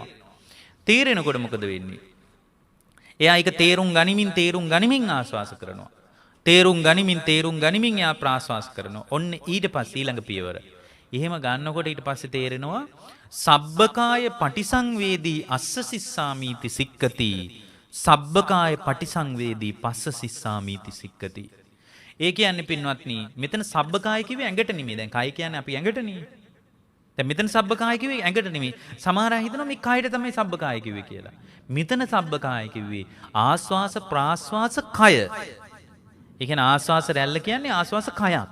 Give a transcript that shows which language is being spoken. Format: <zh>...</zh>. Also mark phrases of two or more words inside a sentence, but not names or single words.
<si>තේරෙනකොට මොකද වෙන්නේ? එයා ඒක තේරුම් ගනිමින් ආස්වාස කරනවා. තේරුම් ගනිමින් එයා ප්‍රාශ්වාස කරනවා. ඔන්න ඊට පස්සේ ඊළඟ පියවර. එහෙම ගන්නකොට ඊට පස්සේ තේරෙනවා</si> <pi>සබ්බකාය පටිසංවේදී අස්ස සිස්සාමීති සික්කති. සබ්බකාය පටිසංවේදී පස්ස සිස්සාමීති සික්කති.</pi> <si>ඒ කියන්නේ පින්වත්නි මෙතන සබ්බකාය කිව්වේ ඇඟට නෙමෙයි. දැන් කය කියන්නේ අපි ඇඟටනේ. දැන් මෙතන සබ්බකාය කිව්වේ ඇඟට නෙමෙයි. සමහර අය හිතනවා මේ කයට තමයි සබ්බකාය කිව්වේ කියලා. මෙතන සබ්බකාය කිව්වේ ආස්වාස ප්‍රාස්වාස කය. ඒ කියන්නේ ආස්වාස රැල්ල කියන්නේ ආස්වාස කයක්.</si>